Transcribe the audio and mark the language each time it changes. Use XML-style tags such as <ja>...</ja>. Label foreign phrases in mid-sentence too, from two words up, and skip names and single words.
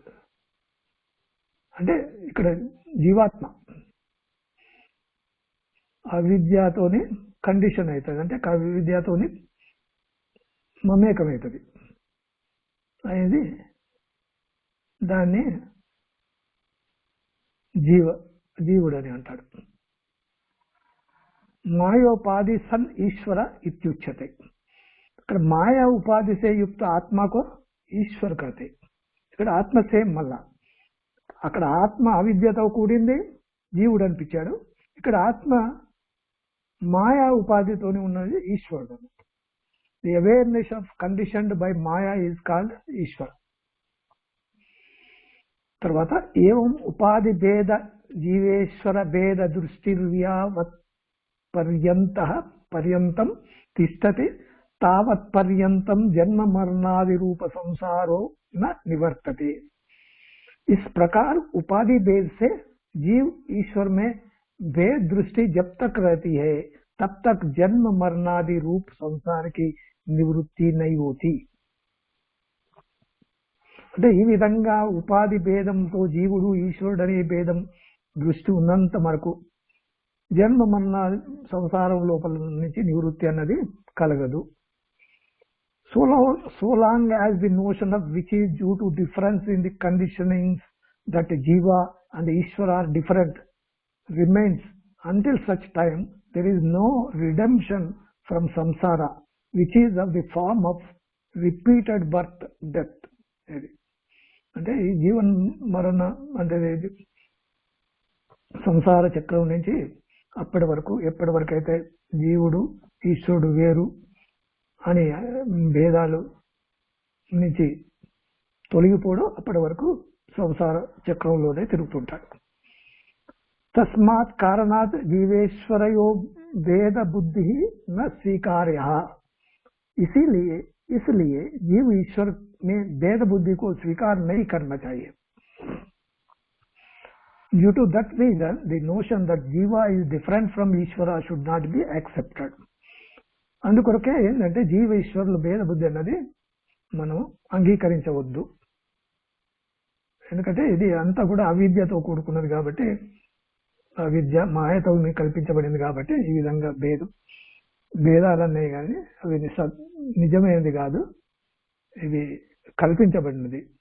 <te>అంటే ఇక్కడ జీవాత్మ అవిద్యతోని కండిషన్ అవుతుంది, అంటే అవిద్యతోని మమేకమవుతుంది అనేది దాన్ని జీవుడు అని అంటాడు.</te> <sa>మాయోపాధి సన్ ఈశ్వర ఇత్యుచ్యతే.</sa> <hi>ఇక్కడ माया उपाधि से युक्त आत्मा को ईश्वर कहते.</hi> <te>ఇక్కడ ఆత్మ సేమ్ మళ్ళా. అక్కడ ఆత్మ అవిద్యతో కూడింది, జీవుడు అనిపించాడు. ఇక్కడ ఆత్మ మాయా ఉపాధితోనే ఉన్నది, ఈశ్వరుడు.</te> <en>The awareness of conditioned by maya is called Ishvar.</en> <sa>తర్వాత ఏవం ఉపాధి భేద జీవేశ్వర భేద దృష్టిర్యావత్ पर्यंतं तिष्ठति तावत् पर्यंतं जन्म मरणादि रूप संसारो न निवर्तते.</sa> <hi>इस प्रकार उपाधि भेद से जीव ईश्वर में भेद दृष्टि जब तक रहती है तब तक जन्म मरणादि रूप संसार की निवृत्ति नहीं होती.</hi> <te>అంటే ఈ విధంగా ఉపాధి భేదంతో జీవుడు ఈశ్వరుడు అనే భేదం దృష్టి ఉన్నంత వరకు జన్మ మరణ సంసారం లోపల నుంచి నివృత్తి అన్నది కలగదు.</te> <en>So long as the notion of which is due to difference in the conditionings that Jiva and Ishvara are different remains, until such time there is no redemption from samsara, which is of the form of repeated birth, death.</en> <te>అంటే ఈ జీవన్ మరణ అంటే సంసార చక్రం నుంచి అప్పటి వరకు ఎప్పటి వరకు అయితే జీవుడు ఈశ్వరుడు వేరు అని భేదాలు నుంచి తొలగిపోవడం అప్పటి వరకు సంసార చక్రంలోనే తిరుగుతుంటాడు.</te> <sa>తస్మాత్ కారణాత్ జీవేశ్వరయో भेद बुद्धि न स्वीकार्य,</sa> <hi>इसलिए जीव ईश्वर में भेद बुद्धि को स्वीकार नहीं करना चाहिए.</hi> <en>Due to that reason, the notion that Jiva is different from Ishvara should not be accepted.</en> <te>అందుకొరకే ఏంటంటే జీవ ఈశ్వరుల భేద బుద్ధి అన్నది మనం అంగీకరించవద్దు. ఎందుకంటే ఇది అంతా కూడా అవిద్యతో కూడుకున్నది కాబట్టి, అవిద్య మాయతో కల్పించబడింది కాబట్టి ఈ విధంగా భేదాలన్నీ కానీ అవి నిజమైనది కాదు, ఇవి కల్పించబడినది.</te>